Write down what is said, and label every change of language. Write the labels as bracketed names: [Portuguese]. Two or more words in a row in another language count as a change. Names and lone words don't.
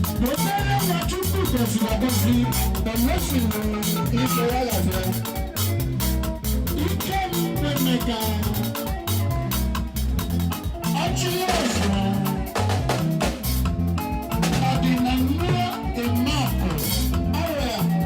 [Igbo] Obere nwa Chukwu gọziri agọzi, [English] the blessing is forever. [Igbo] Ike Emeka, Ọchị Ọzọ, Ọdịnala Emakụ, Ọrịa.